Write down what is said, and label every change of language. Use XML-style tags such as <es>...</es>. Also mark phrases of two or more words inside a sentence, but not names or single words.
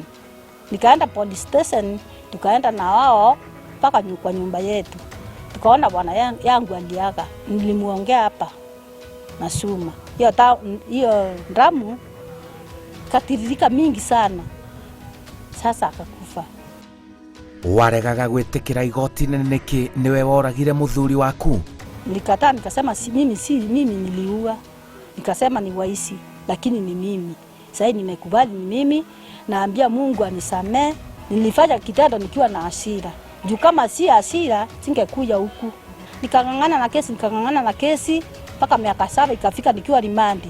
<sw>Nikaenda</sw> <en>police station,</en> <sw>tukaenda na wao mpaka kwa nyumba yetu. Tukaona bwana yangu aliaga. Nilimuongea hapa na suma. Hiyo damu katiririka mingi sana. Sasa akakufa.</sw> <ki>Waregaga gwĩtĩkĩra igoti nĩkĩ niwe woragire mũthuri waku?</ki> <sw>Nilikataa nikasema mimi niliua. Nikasema ni waisi lakini ni mimi. Sasa nimekubali ni mimi, naambia Mungu anisamee. Nilifanya kitendo nikiwa na hasira. Juu kama si hasira singekuja huku. Nikang'ang'ana na kesi mpaka miaka 7 ikafika nikiwa rimandi.</sw>